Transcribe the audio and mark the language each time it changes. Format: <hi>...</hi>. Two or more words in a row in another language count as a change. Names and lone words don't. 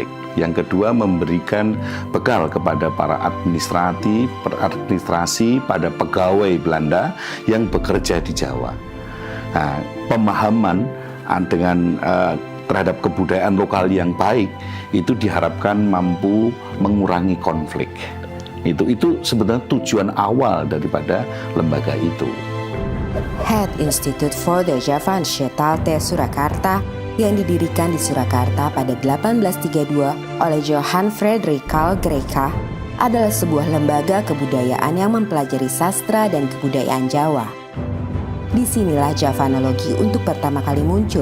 <id>Yang kedua, memberikan bekal kepada para administrasi pada pegawai Belanda yang bekerja di Jawa. Nah, pemahaman dengan terhadap kebudayaan lokal yang baik itu diharapkan mampu mengurangi konflik. Itu sebenarnya tujuan awal daripada lembaga itu. Het Instituut voor de Javaanse Taal te Surakarta yang didirikan di Surakarta pada 1832 oleh Johan Frederik Carl Greica adalah sebuah lembaga kebudayaan yang mempelajari sastra dan kebudayaan Jawa. Disinilah Javanologi untuk pertama kali muncul.</id>